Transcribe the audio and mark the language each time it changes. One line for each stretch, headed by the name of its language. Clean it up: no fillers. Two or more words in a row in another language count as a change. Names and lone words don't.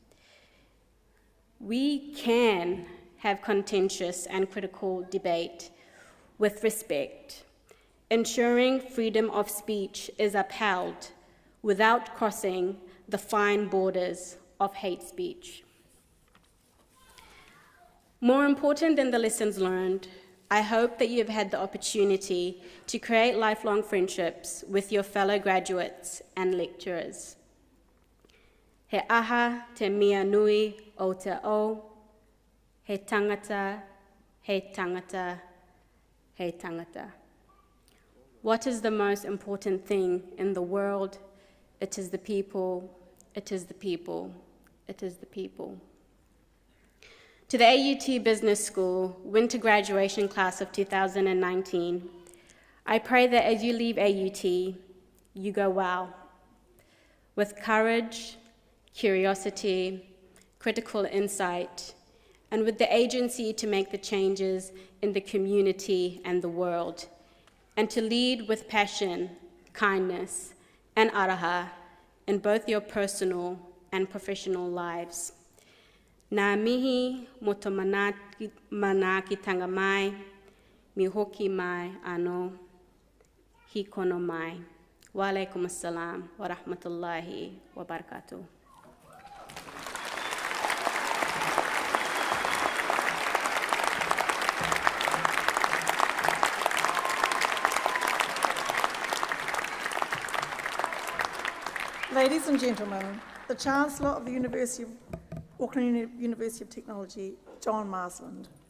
English: We can have contentious and critical debate with respect, ensuring freedom of speech is upheld without crossing the fine borders of hate speech. More important than the lessons learned, I hope that you have had the opportunity to create lifelong friendships with your fellow graduates and lecturers.
Māori: He aha te mea nui o te o, he tangata, he tangata, he tangata.
English: What is the most important thing in the world? It is the people, it is the people, it is the people. To the AUT Business School winter graduation class of 2019, I pray that as you leave AUT, you go wow, with courage, curiosity, critical insight, and with the agency to make the changes in the community and the world, and to lead with passion, kindness, and araha in both your personal and professional lives.
Māori: Nā mihi mo tō manaakitanga mai, mi hoki mai anō, hi kono mai.
Arabic: وعليكم السلام ورحمة الله وبركاته.
English: Ladies and gentlemen, the Chancellor of the Auckland University of Technology, John Marsland.